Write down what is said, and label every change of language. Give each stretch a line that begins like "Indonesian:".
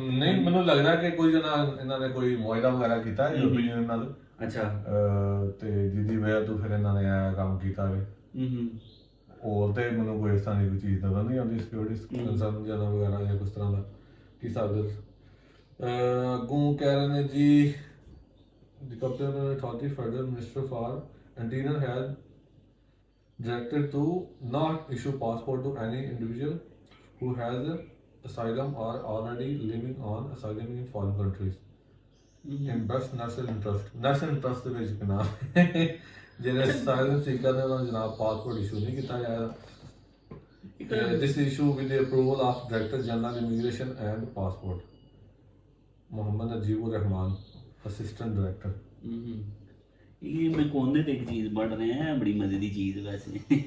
Punjabi: ਨਹੀਂ ਮੈਨੂੰ ਲੱਗਦਾ ਕਿ ਕੋਈ ਜਨਾ ਇਹਨਾਂ ਨੇ ਕੋਈ ਮੁਆਇਦਾ ਵਗੈਰਾ ਕੀਤਾ ਯੂਰਪੀਅਨ ਯੂਨੀਅਨ ਨਾਲ। ਅੱਛਾ। ਤੇ ਜਿਹਦੀ ਵਜ੍ਹਾ ਤੋਂ ਫਿਰ ਇਹਨਾਂ ਨੇ ਇਹ ਕੰਮ ਕੀਤਾ ਵੇ। ਹੋਰ ਤੇ ਮੈਨੂੰ ਕੋਈ ਇਸ ਤਰ੍ਹਾਂ ਦੀ ਕੋਈ ਚੀਜ਼ ਨਜ਼ਰ ਨਹੀਂ ਆਉਂਦੀ ਸਿਕਿਉਰਿਟੀ ਕੰਸਰਨ ਜਿਆਦਾ ਵਗੈਰਾ ਜਾਂ ਕੁਛ ਤਰ੍ਹਾਂ ਦਾ ਕੀ ਹਿਸਾਬ ਦਾ। ਅੱਗੋਂ ਕਹਿ ਰਹੇ ਨੇ ਜੀ
English: the Capital Authority Federal Minister for Interior has directed to not issue passport to any individual who has asylum or already living on asylum in foreign countries in best national interest।
Punjabi: national interest ਦੇ ਵਿੱਚ ਨਾ ਜਿਹੜੇ asylum seeker ਨੇ ਉਹਨਾਂ ਨੂੰ ਜਨਾਬ passport issue ਨਹੀਂ ਕੀਤਾ ਜਾਏਗਾ।
English: this issue with the approval of Director General Immigration and Passport Mohammad Najibur Rahman, assistant director.
Punjabi: ਇਹ ਮੈਂ ਕੋਨੇ ਤੇ ਇੱਕ ਚੀਜ਼ ਪੜ੍ਹ ਰਿਹਾ ਹਾਂ, ਬੜੀ ਮਜ਼ੇ ਦੀ ਚੀਜ਼ ਵੈਸੇ।